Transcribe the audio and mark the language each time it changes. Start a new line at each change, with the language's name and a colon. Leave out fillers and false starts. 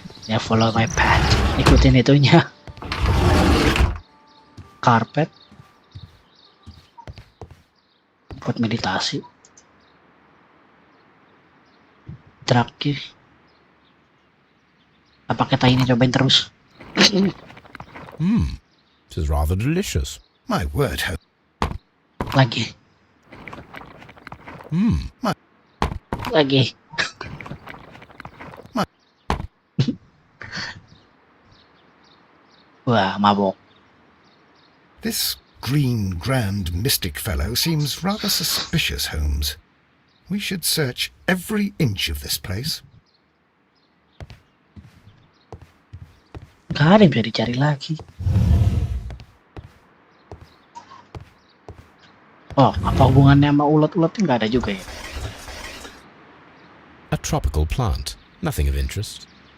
Indonesian: Ya
English: follow my path.
Indonesian: Ikutin itunya. Karpet. Buat meditasi. Terakhir. Apa kita ini cobain terus?
English: This is rather delicious. My word, Holmes.
Indonesian: Lagi. Lagi. Wah, mabok.
English: This green, grand, mystic fellow seems rather suspicious, Holmes. We should search every inch of this place.
Indonesian: Gak ada yang bisa dicari lagi. Oh, apa hubungannya sama ulat-ulat? Nggak ada juga ya.
English: A tropical plant. Nothing of interest.